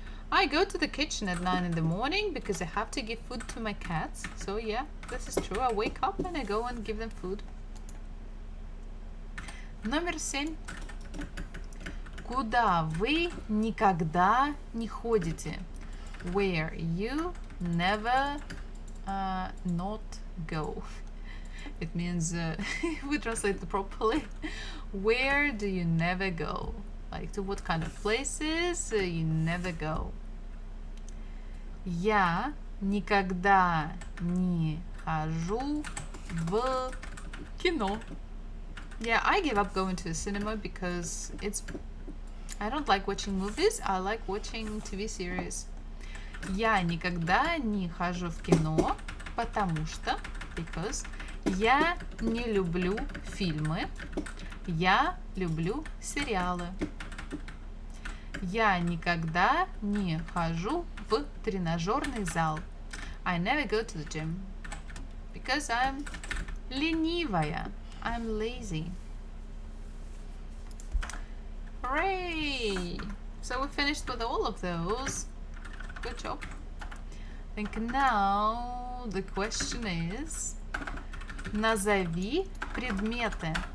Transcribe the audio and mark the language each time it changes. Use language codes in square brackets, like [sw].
[en] I go to the kitchen at 9 in the morning because I have to give food to my cats. So yeah, this is true. I wake up and I go and give them food. [ru] Номер 7. Куда вы никогда не ходите? [en] Where you never not go. It means, if we translate it properly, where do you never go? Like to what kind of places you never go? [ru] Я никогда не хожу в кино. [en] Yeah, I give up going to the cinema because I don't like watching movies, I like watching TV series. [ru] Я никогда не хожу в кино, [en] because [ru] я не люблю фильмы, я люблю сериалы. Я никогда не хожу в тренажерный зал. [en] I never go to the gym because I'm [ru] ленивая. [en] I'm lazy. Hooray! So we finished with all of those. Good job. I think now the question is [ru] назови предметы.